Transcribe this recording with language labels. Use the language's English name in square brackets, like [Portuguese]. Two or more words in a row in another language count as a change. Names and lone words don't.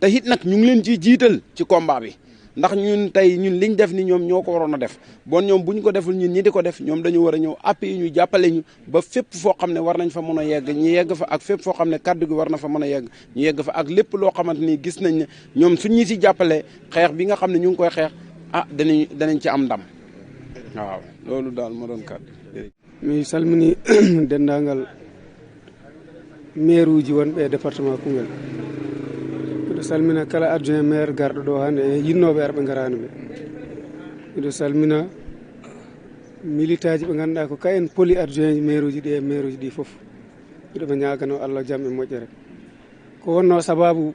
[Wolof] it nag ñu ngi leen ciy jiital ci combat bi ndax ñun tey ñun liñ def ni ñoom ñoo ko waroon a def bon ñoom bu ñu ko deful ñun ñi di ko def ñoom dañu war a ñëw appui ñu jàppale ñu ba fépp foo xam ne war nañ fa mën a yegg ñu yegg fa ak fépp foo xam ne kaddu gi war na fa mën a yegg ñu yegg fa ak lépp loo xamante ni gis nañ ne ñoom suñ ñi si jàppale xeex bi nga xam ne ñu ngi koy xeex danañ ci am ndam waaw loolu daal ma doon kaddu. [Fula] mi salmini dendagal maire uji wonɓe e département Koungheul miɗo salmina kala adjoint maire garɗo ɗo hannde e yinnoɓe arɓe garani ɓe miɗo salmina militaji ɓe ganduɗa ko kayen poli adjoint ji maire uji ɗi e maire uji ɗi foof miɗoɓe ñagano Allah jaam e moƴƴere ko wonno sababu